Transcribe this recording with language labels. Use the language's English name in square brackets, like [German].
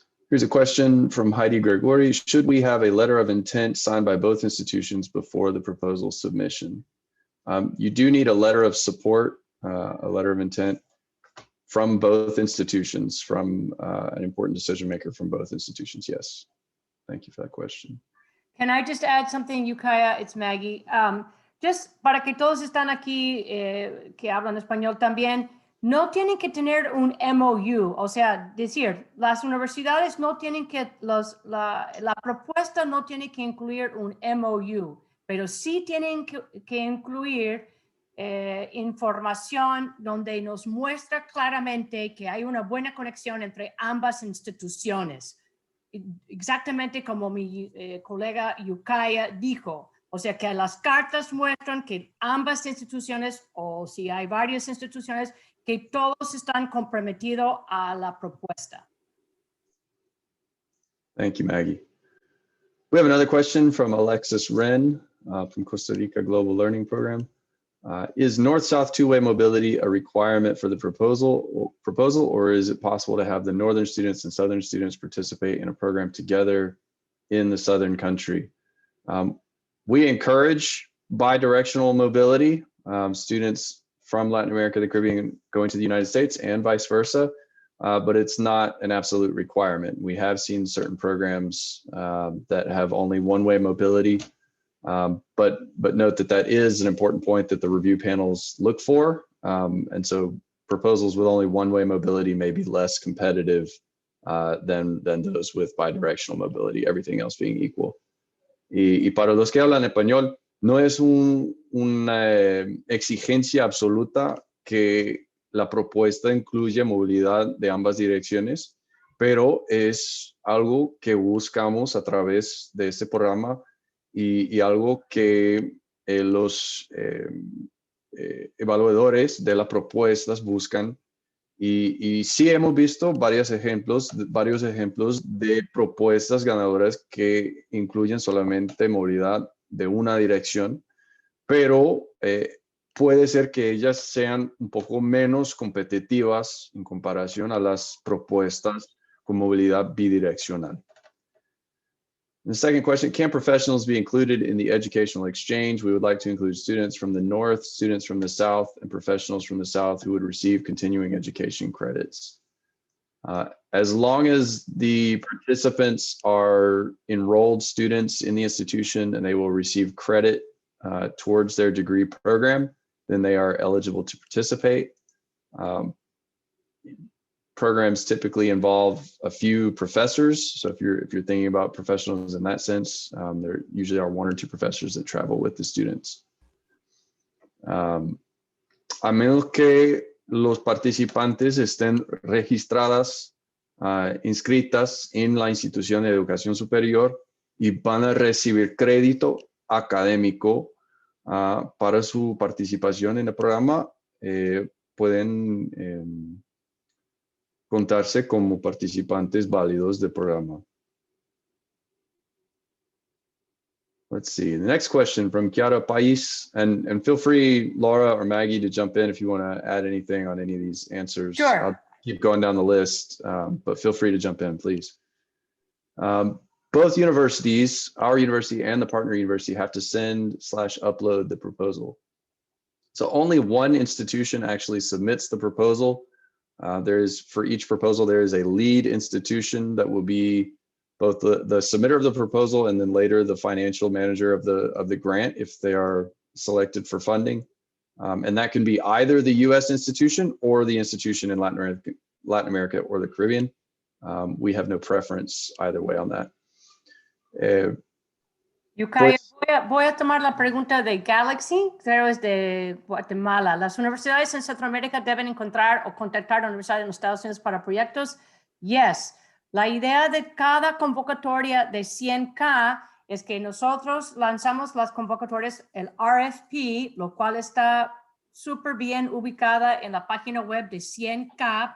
[English] Here's a question from Heidi Gregori. Should we have a letter of intent signed by both institutions before the proposal submission? You do need a letter of support, a letter of intent from both institutions, from an important decision maker from both institutions, yes. Thank you for that question. Can I just add something, Yukaya? It's Maggie. Just [Spanish] para que todos están aquí que hablan español también, no tienen que tener un MOU, o sea, decir, las universidades no tienen que, la propuesta no tiene que incluir un MOU, pero sí tienen que incluir información donde nos muestra claramente que hay una buena conexión entre ambas instituciones. Exactamente como mi colega Yukaya dijo. O sea, que las cartas muestran que ambas instituciones, o si hay varias instituciones, que todos están comprometidos a la propuesta. [English] Thank you, Maggie. We have another question from Alexis Wren from Costa Rica Global Learning Program. Is North-South two-way mobility a requirement for the proposal, or is it possible to have the Northern students and Southern students participate in a program together in the Southern country? We encourage bi-directional mobility, students from Latin America, the Caribbean, going to the United States and vice versa, but it's not an absolute requirement. We have seen certain programs that have only one-way mobility, but note that that is an important point that the review panels look for. And so proposals with only one-way mobility may be less competitive than those with bi-directional mobility, everything else being equal. [Spanish] Y para los que hablan español, no es una exigencia absoluta que la propuesta incluya movilidad de ambas direcciones, pero es algo que buscamos a través de este programa y algo que los evaluadores de las propuestas buscan. Y sí hemos visto varios ejemplos de propuestas ganadoras que incluyen solamente movilidad de una dirección, pero puede ser que ellas sean un poco menos competitivas en comparación a las propuestas con movilidad bidireccional. [English] The second question, can professionals be included in the educational exchange? We would like to include students from the North, students from the South, and professionals from the South who would receive continuing education credits. As long as the participants are enrolled students in the institution and they will receive credit towards their degree program, then they are eligible to participate. Programs typically involve a few professors. So if you're thinking about professionals in that sense, there usually are one or two professors that travel with the students. [Spanish] A menos que los participantes estén registradas, inscritas en la institución de educación superior y van a recibir crédito académico para su participación en el programa, pueden contarse como participantes válidos del programa. [English] Let's see, the next question from Chiara Pais, and feel free, Laura or Maggie, to jump in if you want to add anything on any of these answers. Sure. I'll keep going down the list, but feel free to jump in, please. Both universities, our university and the partner university, have to send/upload the proposal. So only one institution actually submits the proposal. For each proposal, there is a lead institution that will be both the submitter of the proposal and then later the financial manager of the grant if they are selected for funding. And that can be either the US institution or the institution in Latin America or the Caribbean. We have no preference either way on that. [Spanish] Yukaya, voy a tomar la pregunta de Galaxy, creo es de Guatemala. ¿Las universidades en Centroamérica deben encontrar o contactar a la universidad en los Estados Unidos para proyectos? [English] Yes. [Spanish] La idea de cada convocatoria de 100K es que nosotros lanzamos las convocatorias, el RFP, lo cual está súper bien ubicada en la página web de 100K.